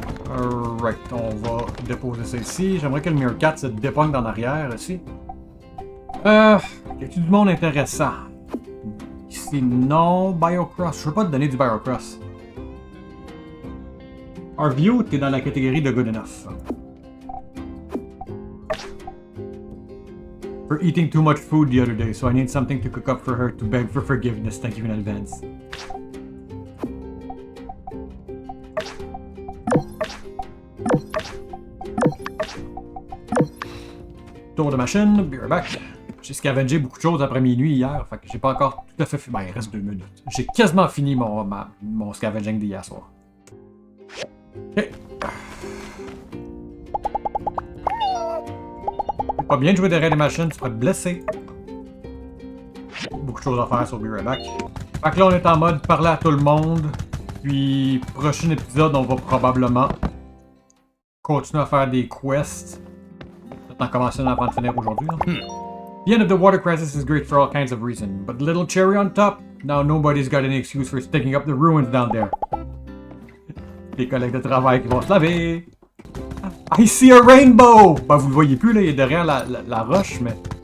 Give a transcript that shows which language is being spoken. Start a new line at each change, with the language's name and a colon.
French: Alright, on va déposer ça ici. J'aimerais que le Meerkat se dépogne en arrière ici. Y a-t-il du monde intéressant? Ici, non. Biocross. Je veux pas te donner du Biocross.
English: Our view,
French: t'es dans la catégorie de
English: good enough. For eating too much food the other day, so I need something to cook up for her to beg for forgiveness. Thank you in advance.
French: Tour de machine,
English: be right back.
French: J'ai scavengé beaucoup de choses après minuit hier, fait que j'ai pas encore tout à fait fini. Ben, il reste 2 minutes. J'ai quasiment fini mon scavenging d'hier soir. Ok. C'est pas bien de jouer derrière les machines, tu pourrais te blesser. Beaucoup de choses à faire sur Be Right Back. Fait que là, on est en mode parler à tout le monde. Puis, prochain épisode, on va probablement continuer à faire des quests. Peut-être en commencer avant de finir aujourd'hui.
English: The end of the water crisis is great for all kinds of reasons, but the little cherry on top, now nobody's got any excuse for sticking up the ruins down there.
French: Les collègues de travail qui vont se laver.
English: I see a rainbow!
French: Ben, vous le voyez plus, là, il est derrière la roche, mais...